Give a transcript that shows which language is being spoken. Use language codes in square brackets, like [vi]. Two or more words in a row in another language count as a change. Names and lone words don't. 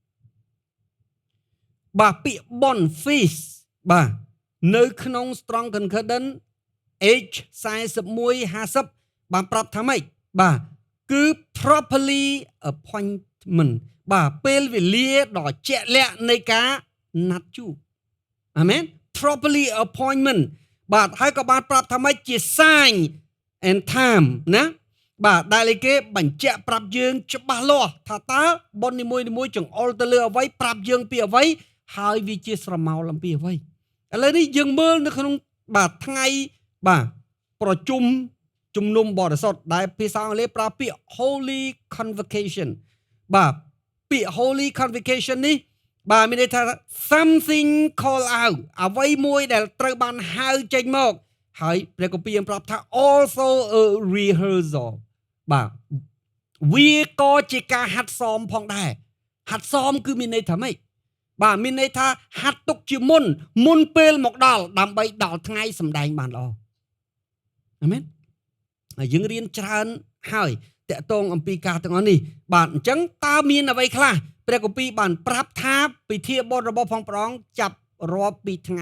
[km] បាទពាក្យបុណ្យ feast បាទនៅក្នុង Strong Concordance H4150 បានប្រាប់ថាម៉េចបាទគឺ properly appointment បាទពេលវេលាដ៏ជាក់លាក់នៃការណាត់ជួបអាមែន [en] properly appointment [km] បាទហើយក៏បានប្រាប់ថាម៉េចជា [en] sign and time [km] ណាបាទដែលគេបញ្ជាក់ប្រាប់យើងច្បាស់លាស់ថាតើបុណ្យនីមួយៗចង្អុលទៅលើអ្វីប្រាប់យើងពីអ្វីហើយវាជាស្រមោលអំ ពីអ្វីឥឡូវនេះយើងមើលនៅក្នុងបាទថ្ងៃបាទប្រជុំជំនុំបរិសុទ្ធដែលភាសាអង់គ្លេសប្រើពាក្យ [en] Holy Convocation [km] បាទពាក្យ [en] Holy Convocation [km] នេះបាទមានន័យថា [en] something call out [km] អ្វីមួយដែលត្រូវបានហៅចេញមកហើយព្រះគម្ពីរប្រាប់ថា [en] also a [km] rehearsal បាទវាក៏ជាការហាត់សមផងដែរហាត់សមគឺមានន័យថាម៉េចបាទមានន័យថាហាត់ទុកជាមុនពេលមកដល់ដើម្បីដល់ថ្ងៃសម្ដែងបានល្អអាមែនហើយយើងរៀន ច្រើនហើយតកតងអំពីការទាំងអស់នេះបាទអញ្ចឹងតើមានអ្វីខ្លះព្រះគម្ពីរបានប្រាប់ថាពិធីបុណ្យរបស់ផងព្រះអង្គចាប់រាប់ពីថ្ងៃ